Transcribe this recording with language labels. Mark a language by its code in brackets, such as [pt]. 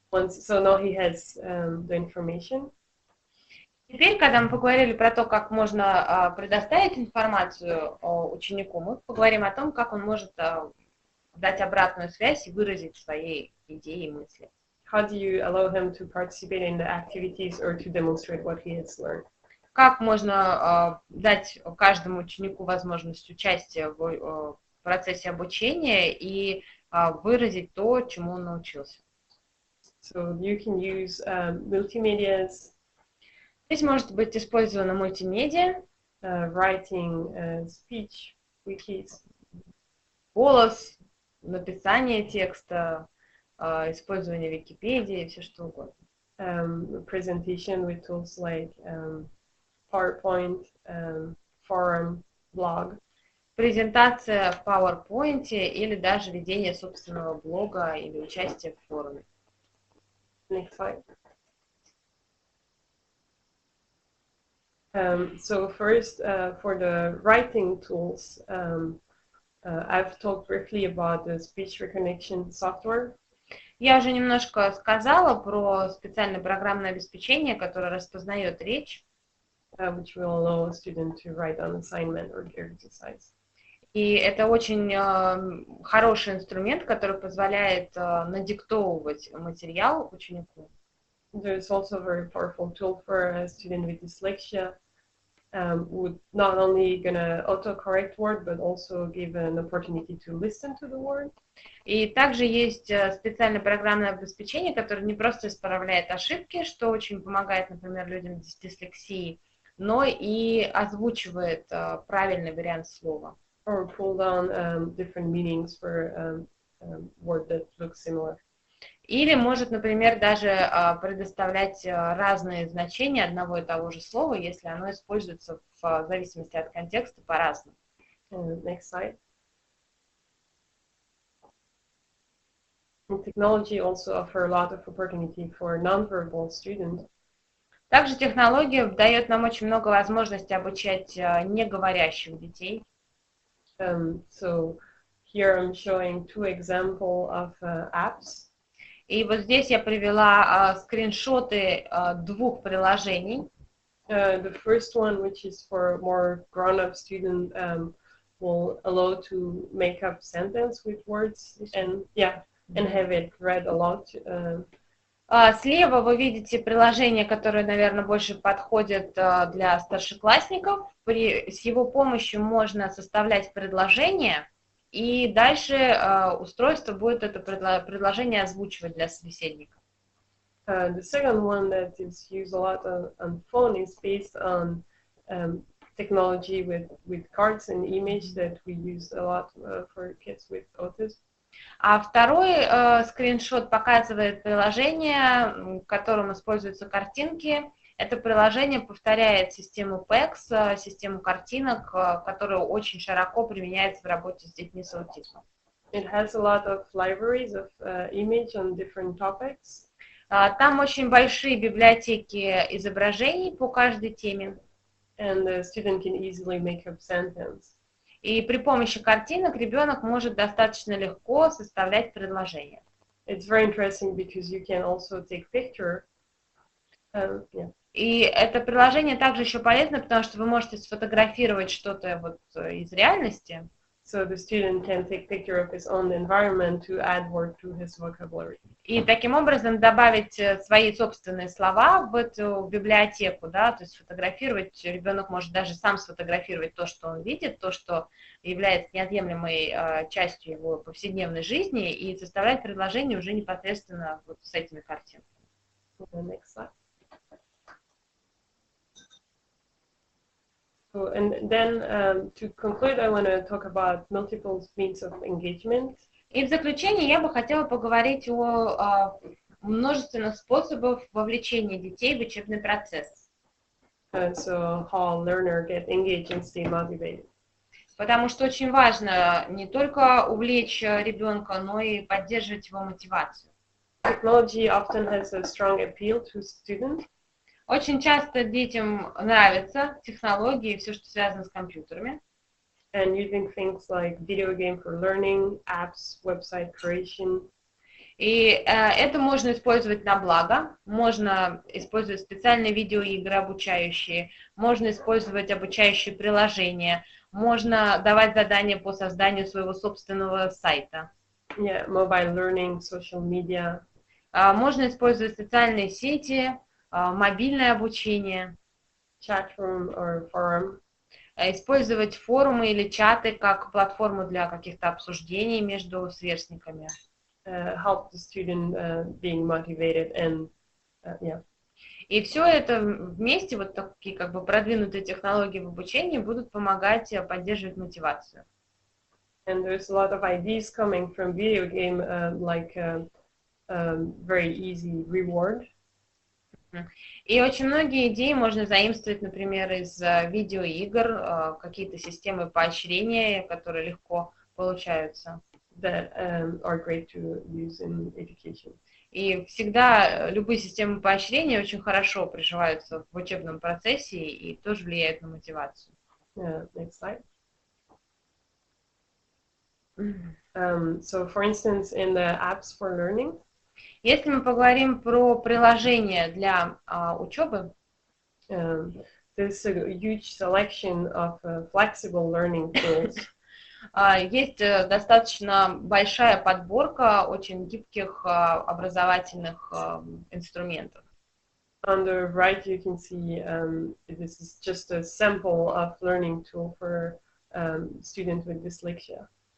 [en] So now he has the information. [ru] Теперь, когда мы поговорили про то, как можно предоставить информацию ученику, мы поговорим о том, как он может дать обратную связь и выразить свои идеи и мысли. [en] How do you allow him to participate in the activities or to demonstrate what he has learned? [ru] Как можно дать каждому ученику возможность участия в процессе обучения и выразить то, чему он научился? [en] So you can use multimedias. [ru] Здесь может быть использовано мультимедиа, [en] writing, speech, wikis, [ru] голос, написание текста, использование Википедии, все что угодно. [en] Presentation with tools like PowerPoint, forum, blog. [ru] Презентация в PowerPoint или даже ведение собственного блога или участие в форуме. [en] Next slide. So first, for the writing tools, I've talked briefly about the speech recognition software. [ru] Я уже немножко сказала про специальное программное обеспечение, которое распознает речь. [en] Which will allow a student to write an assignment or exercise. [ru] И это очень хороший инструмент, который позволяет надиктовывать материал ученику. [en] There's also a very powerful tool for a student with dyslexia. Would not only gonna autocorrect word, but also give an opportunity to listen to the word. [ru] И также есть специальное программное обеспечение, которое не просто исправляет ошибки, что очень помогает, например, людям с дислексией, но и озвучивает правильный вариант слова. [en] Or pull down different meanings for word that looks similar. [ru] Или может, например, даже предоставлять разные значения одного и того же слова, если оно используется в зависимости от контекста по-разному. [en] Next slide. And technology also offer a lot of opportunity for non-verbal students. [ru] Также технология дает нам очень много возможностей обучать неговорящих детей. [en] So here I'm showing two examples of apps. [ru] И вот здесь я привела скриншоты двух приложений. [en] The first one, which is for more grown-up student, will allow to make up sentence with words and have it read aloud. [ru] Слева вы видите приложение, которое, наверное, больше подходит для старшеклассников. С его помощью можно составлять предложения, и дальше устройство будет это предложение озвучивать для собеседника. [en] The second one that is used a lot on phone is based on technology with cards and image that we use a lot for kids with autism. [ru] А второй скриншот показывает приложение, в котором используются картинки. Это приложение повторяет систему PEX, систему картинок, которая очень широко применяется в работе с детьми с аутизмом. [en] It has a lot of libraries of image on different topics. [ru] Там очень большие библиотеки изображений по каждой теме. [en] And the student can easily make up sentence. [ru] И при помощи картинок ребенок может достаточно легко составлять предложения. [en] It's very interesting because you can also take picture. [ru] И это приложение также еще полезно, потому что вы можете сфотографировать что-то вот из реальности. [en] So the student can take picture of his own environment to add word to his vocabulary. [ru] И таким образом добавить свои собственные слова в эту библиотеку, да, то есть сфотографировать, ребенок может даже сам сфотографировать то, что он видит, то, что является неотъемлемой частью его повседневной жизни, и составлять предложение уже непосредственно вот с этими картинками. [en] Next slide. So, and then to conclude, I want to talk about multiple means of engagement. [ru] И в заключение я бы хотела поговорить о множественных способах вовлечения детей в учебный процесс. [en] So how learner get engaged and stay motivated. [ru] Потому что очень важно не только увлечь ребенка, но и поддерживать его мотивацию. [en] Technology often has a strong appeal to students. [ru] Очень часто детям нравятся технологии и все, что связано с компьютерами. [en] And using things like video game for learning, apps, website creation. [ru] И это можно использовать на благо, можно использовать специальные видеоигры обучающие, можно использовать обучающие приложения, можно давать задания по созданию своего собственного сайта. [en] Yeah, mobile learning, social media. [ru] Можно использовать социальные сети, мобильное обучение. [en] Chat room or forum. [ru] Использовать форумы или чаты как платформу для каких-то обсуждений между сверстниками. [en] Help the student being motivated and yeah. [ru] И все это вместе, вот такие как бы продвинутые технологии в обучении будут помогать поддерживать мотивацию. [en] And there's a lot of ideas coming from video game like very easy reward. [ru] И очень многие идеи можно заимствовать, например, из видеоигр, какие-то системы поощрения, которые легко получаются. [en] That are great to use in education. [ru] И всегда любые системы поощрения очень хорошо приживаются в учебном процессе и тоже влияют на мотивацию. [en] Next slide. So, for instance, in the apps for learning. [ru] Если мы поговорим про приложения для учебы, [en] there's a huge selection of flexible learning tools. [ru] Есть достаточно большая подборка очень гибких образовательных инструментов. [en] On the right, you can see this is just a sample of learning tool for students with dyslexia.